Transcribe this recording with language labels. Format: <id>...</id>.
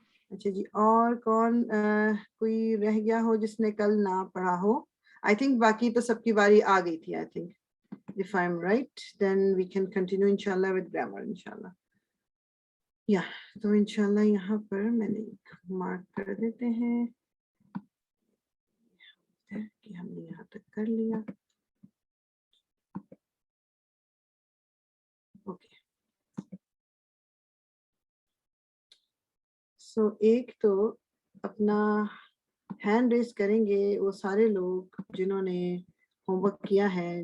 <ur>اچھا جی, اور کون کوئی رہ گیا ہو جس نے کل نہ پڑھا ہو؟</ur> <en>I think</en> <ur>باقی تو سب کی باری آ گئی تھی.</ur> <en>I think if I'm right then we can continue inshallah with grammar inshallah.</en> <ur>تو انشاءاللہ یہاں پر میں نے مارک کر دیتے ہیں کہ ہم نے یہاں تک کر لیا.</ur> <en>okay, so</en> <ur>ایک تو اپنا</ur> <en>hand raise</en> <ur>کریں گے وہ سارے لوگ جنہوں نے ہوم ورک کیا ہے.</ur>